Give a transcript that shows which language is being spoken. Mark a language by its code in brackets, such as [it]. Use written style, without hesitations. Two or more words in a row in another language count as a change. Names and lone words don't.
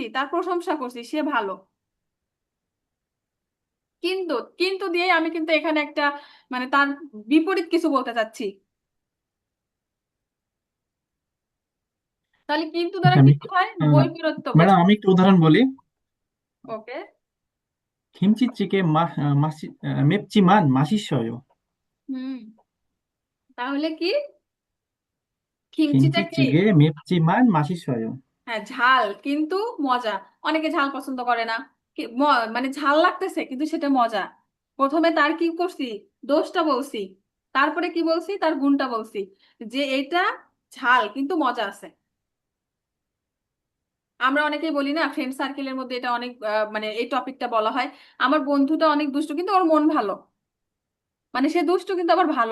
[bn] তার প্রশংসা করছি, সে ভালো, কিন্তু কিন্তু দিয়ে আমি কিন্তু এখানে একটা, মানে তার বিপরীত কিছু বলতে চাচ্ছি। তাহলে কিন্তু দ্বারা আচ্ছা, কি আমি বোঝায়? বৈপরীত্য ম্যাডাম বোঝায়। আমি একটু উদাহরণ বলি। ওকে, [ko] 김치찌개 맵지만 맛있어요. [bn] হুম, তাহলে কি? খিমচিটা কি? [ko] 김치찌개 맵지만 맛있어요. [bn] হ্যাঁ, ঝাল কিন্তু মজা। অনেকে ঝাল পছন্দ করে না, মানে ঝাল লাগতেছে কিন্তু সেটা মজা। প্রথমে তার কি করছি? দোষটা বলছি, তারপরে কি বলছি? তার গুণটা বলছি, যে এটা ঝাল কিন্তু মজা আছে। আমরা অনেকেই বলি না, [en] friend circle-এর [bn] মধ্যে এটা অনেক মানে এই টপিকটা বলা হয়, আমার বন্ধুটা অনেক দুষ্টু কিন্তু ওর মন ভালো, মানে সে দুষ্টু কিন্তু আবার ভালো।